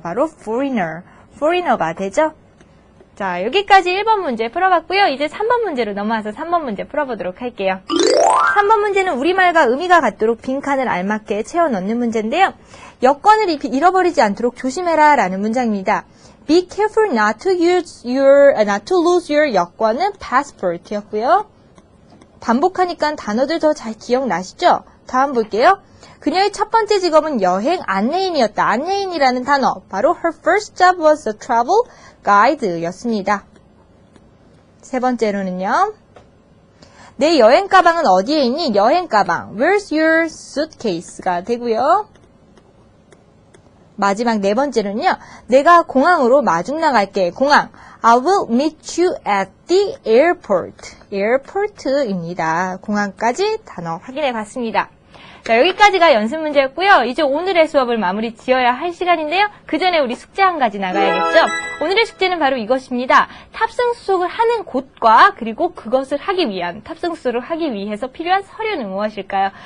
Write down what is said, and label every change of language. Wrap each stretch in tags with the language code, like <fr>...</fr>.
<ko>바로 foreigner, foreigner가 되죠. 자, 여기까지 1번 문제 풀어봤고요. 이제 3번 문제로 넘어와서 3번 문제 풀어보도록 할게요. 3번 문제는 우리말과 의미가 같도록 빈칸을 알맞게 채워 넣는 문제인데요. 여권을 잃어버리지 않도록 조심해라 라는 문장입니다.</ko> <en>Be careful not to lose your</en> <ko>여권은</ko> <en>passport였고요.</en> <ko>반복하니까 단어들 더 잘 기억나시죠? 다음 볼게요. 그녀의 첫 번째 직업은 여행 안내인이었다. 안내인이라는 단어, 바로</ko> <en>her first job was a travel guide였습니다.</en> <ko>세 번째로는요. 내 여행 가방은 어디에 있니? 여행 가방,</ko> <en>where's your suitcase</en> <ko>가 되고요. 마지막 네 번째는요. 내가 공항으로 마중 나갈게.</ko> <en>공항, I will meet you at the airport.</en> <ko>airport입니다. 공항까지 단어 확인해 봤습니다. 자, 여기까지가 연습 문제였고요. 이제 오늘의 수업을 마무리 지어야 할 시간인데요. 그 전에 우리 숙제 한 가지 나가야겠죠? 오늘의 숙제는 바로 이것입니다. 탑승 수속을 하는 곳과 그리고 그것을 하기 위한, 탑승 수속을 하기 위해서 필요한 서류는 무엇일까요?</ko>